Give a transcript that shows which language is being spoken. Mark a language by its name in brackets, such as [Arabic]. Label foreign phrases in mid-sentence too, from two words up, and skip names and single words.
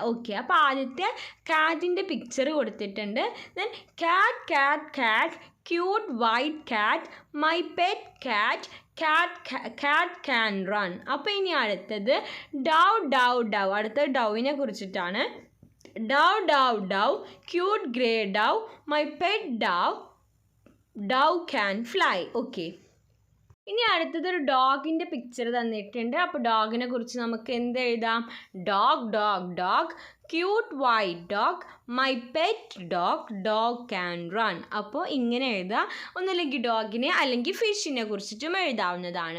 [Malayalam] ഓക്കെ, അപ്പോൾ ആദ്യത്തെ കാറ്റിൻ്റെ പിക്ചർ കൊടുത്തിട്ടുണ്ട്. [English] then cat cat cat cute white cat my pet cat cat can run. [Malayalam] അപ്പോൾ ഇനി അടുത്തത് [English] dove dove dove. [Malayalam] അടുത്തത് ഡൗവിനെ കുറിച്ചിട്ടാണ്. [English] Dove, dove, dove, cute grey dove, my pet dove, dove can fly. Okay. [Malayalam] ഇനി അടുത്തതൊരു ഡോഗിൻ്റെ പിക്ചർ തന്നിട്ടുണ്ട്. അപ്പോൾ ഡോഗിനെ കുറിച്ച് നമുക്ക് എന്ത് എഴുതാം? [English] dog dog dog cute white dog my pet dog dog can run. [Malayalam] അപ്പോൾ ഇങ്ങനെ എഴുതുക. ഒന്നില്ലെങ്കിൽ ഡോഗിനെ അല്ലെങ്കിൽ ഫിഷിനെ കുറിച്ചിട്ടും എഴുതാവുന്നതാണ്.